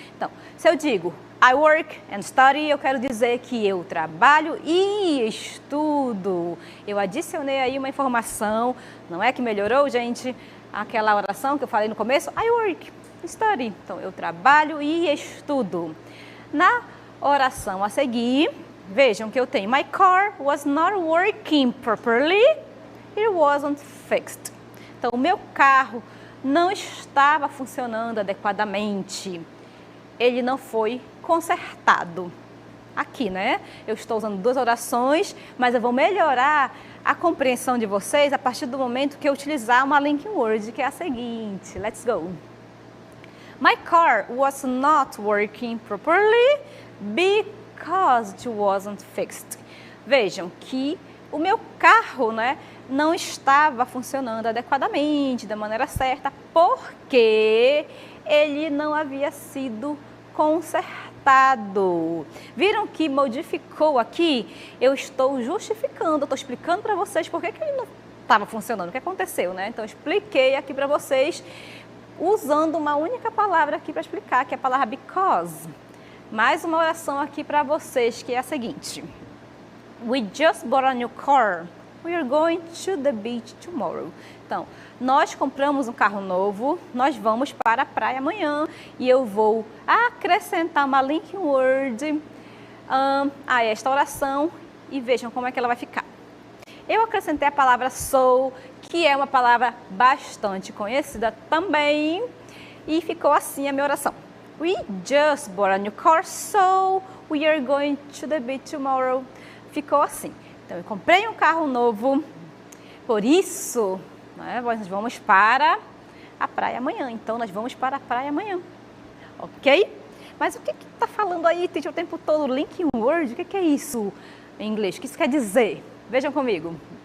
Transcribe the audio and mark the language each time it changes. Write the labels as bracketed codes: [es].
[pt] Então, se eu digo [en] I work and study, [pt] eu quero dizer que eu trabalho e estudo. Eu adicionei aí uma informação. Não é que melhorou, gente? Aquela oração que eu falei no começo, [en] I work, study. [pt] Então, eu trabalho e estudo. Na oração a seguir, vejam que eu tenho [en] my car was not working properly, it wasn't fixed. [pt] Então, o meu carro não estava funcionando adequadamente, ele não foi consertado. Aqui, né? Eu estou usando duas orações, mas eu vou melhorar a compreensão de vocês a partir do momento que eu utilizar uma linking word, que é a seguinte. [en] Let's go! My car was not working properly because it wasn't fixed. [pt] Vejam que o meu carro, né, não estava funcionando adequadamente, da maneira certa, porque ele não havia sido consertado. Viram que modificou aqui? Eu estou justificando, eu estou explicando para vocês por que ele não estava funcionando, o que aconteceu, né? Então, eu expliquei aqui para vocês usando uma única palavra aqui para explicar, que é a palavra because. Mais uma oração aqui para vocês, que é a seguinte. [en] We just bought a new car. We are going to the beach tomorrow. [pt] Então, nós compramos um carro novo, nós vamos para a praia amanhã e eu vou acrescentar uma linking word a esta oração e vejam como é que ela vai ficar. Eu acrescentei a palavra so, que é uma palavra bastante conhecida também, e ficou assim a minha oração. [en] We just bought a new car, so we are going to the beach tomorrow. [pt] Ficou assim. Então, eu comprei um carro novo, por isso, né, nós vamos para a praia amanhã. Então, nós vamos para a praia amanhã. Ok? Mas o que está falando aí, teacher, o tempo todo? Linking word? O que é isso em inglês? O que isso quer dizer? Vejam comigo.